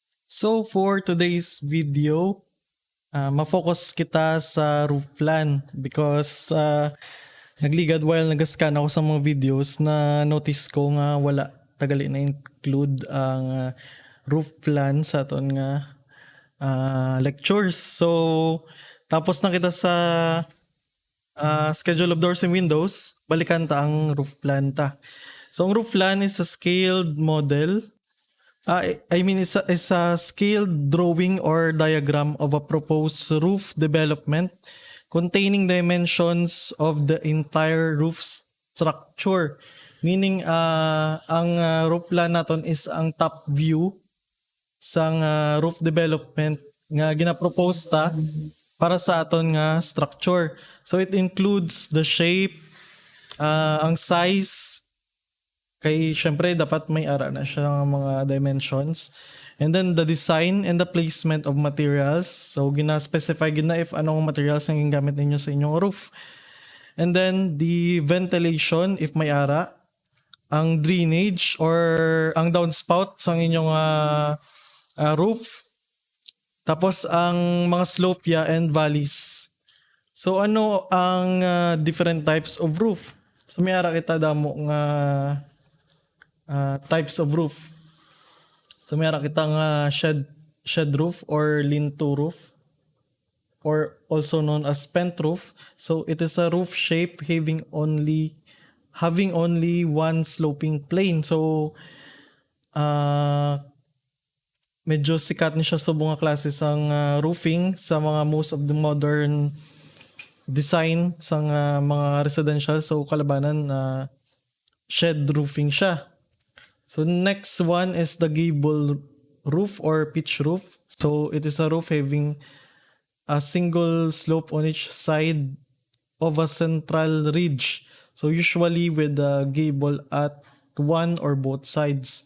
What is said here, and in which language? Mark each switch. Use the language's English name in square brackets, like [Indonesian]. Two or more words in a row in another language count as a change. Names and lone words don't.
[English] So for today's video, [Hiligaynon] ma-focus kita sa [English] roof plan [Hiligaynon] because nagligad while nag-scan ako sa mga videos na notice ko nga wala tagali na include ang roof plan sa aton nga lectures. So tapos na kita sa [English] schedule of doors and windows, [Hiligaynon] balikan ta ang [English] roof plan [Hiligaynon] ta. [English] So ang roof plan is a scaled model. It's a scaled drawing or diagram of a proposed roof development containing dimensions of the entire roof structure. [Hiligaynon] Meaning, ang [English] roof plan [Hiligaynon] naton is ang [English] top view [Hiligaynon] sang [English] roof development [Hiligaynon] nga ginapropose ta para sa aton nga structure. [English] So it includes the shape, [Hiligaynon] ang size, kay syempre dapat may ara na siya ng mga dimensions, [English] and then the design and the placement of materials. [Hiligaynon] So gina-specify gina if anong materials ang gingamit ninyo sa inyong roof, [English] and then the ventilation [Hiligaynon] if may ara, ang drainage or ang downspout sa inyong roof, tapos ang mga [English] slope and valleys. So [Hiligaynon] ano ang [English] different types of roof? [Hiligaynon] So may ara kita damo nga [English] types of roof. [Hiligaynon] So meron kitang [English] shed roof or lean-to roof, or also known as pent roof. So it is a roof shape having only one sloping plane. [Hiligaynon] So medyo sikat ni siya sa mga klase sang roofing sa mga [English] most of the modern design [Hiligaynon] sa mga residential. So kalabanan [English] shed roofing [Hiligaynon] siya. [English] So next one is the Gable roof or pitch roof. So it is a roof having a single slope on each side of a central ridge. So usually with the gable at one or both sides.